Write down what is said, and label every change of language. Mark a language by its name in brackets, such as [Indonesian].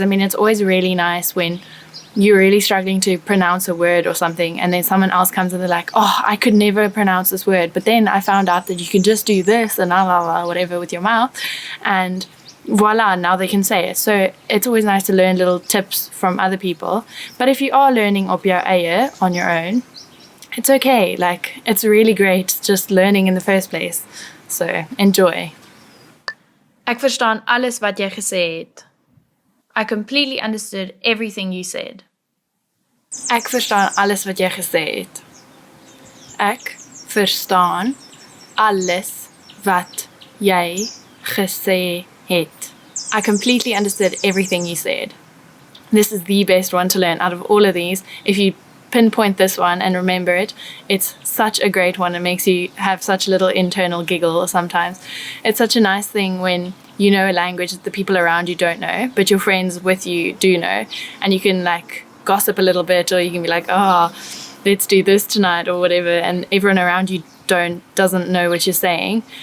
[English] I mean, it's always really nice when you're really struggling to pronounce a word or something and then someone else comes and they're like, oh, I could never pronounce this word, but then I found out that you can just do this and whatever with your mouth, and voila, now they can say it. So it's always nice to learn little tips from other people. But if you are learning [Afrikaans] op jou eie [English] on your own, it's okay. Like, it's really great just learning in the first place. So enjoy. [Afrikaans] Ek verstaan alles wat jy gesê het. [English] I completely understood everything you said. [Afrikaans] Ek verstaan alles wat jy gesê het. Ek verstaan alles wat jy gesê het. [English] I completely understood everything you said. This is the best one to learn out of all of these. If you pinpoint this one and remember it, it's such a great one. It makes you have such a little internal giggle sometimes. It's such a nice thing when you know a language that the people around you don't know, but your friends with you do know, and you can like gossip a little bit, or you can be like, oh, let's do this tonight or whatever, and everyone around you doesn't know what you're saying.